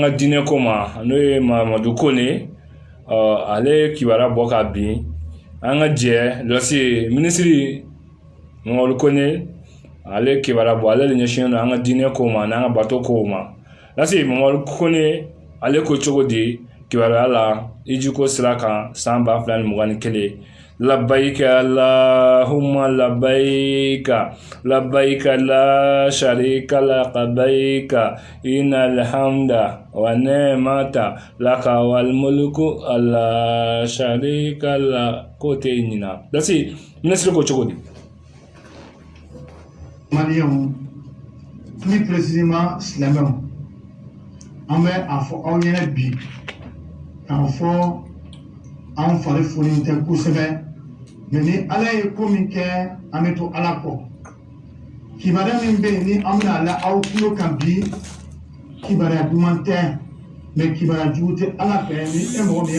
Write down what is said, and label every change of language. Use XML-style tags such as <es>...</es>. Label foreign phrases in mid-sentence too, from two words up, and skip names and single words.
<bm>ka diinɛ ko ma n'o ye Mamadu Kone ale ye kibaruya bɔ ka bin an ka jɛ lase minisiri Mamadu Kone ale ye kibaruya bɔ ale de ɲɛsinnen don an ka diinɛ ko ma n'an ka bato ko ma lase Mamadu Kone ale ko cogo di kibaruya la iji ko sira kan san 2021</bm> <ar>لبيك اللهم لبيك لبيك لا شريك لك لبيك إن الحمد والنعمة لك والملك لا شريك لك</ar> <bm>ko te ɲina dasi ministre ko cogo di Maliens,</bm> <fr>plus précisément</fr> <bm>silamɛw, an bɛ a fɔ aw ɲɛna bi k'a fɔ an fari folen tɛ kosɛbɛ mais ni ala ye ko min kɛ an bɛ to ala kɔ kibaruya min bɛ yen ni an bɛna la aw tulo kan bi kibaruya duman tɛ mais kibaruya jugu tɛ ala fɛ ni e mɔgɔ min ye</bm>